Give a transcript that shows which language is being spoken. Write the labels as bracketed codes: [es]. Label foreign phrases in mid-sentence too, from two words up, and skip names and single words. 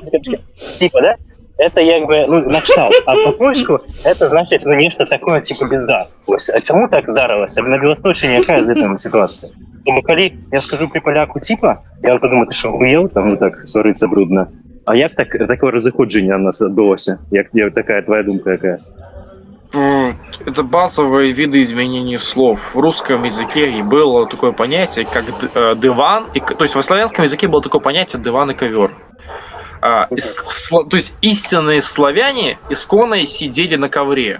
[ru] Типа, да? Это якби, ну, на кшталт. А по-польську это значит, ну, нечто такое, типа, безда. [uk] Ось, а чому так здарилося? На Білосточині яка з цим ситуація? Тому коли я скажу при поляку типа, я подумаю, ти що, охуєв? Там, ну так, свариться брудно. А як таке розходження у нас відбулося? Як така твоя думка яка? [ru] Это базовые виды изменений слов. В русском языке было такое понятие, как диван. То есть в славянском языке было такое понятие диван и ковер. То есть истинные славяне исконно сидели на ковре.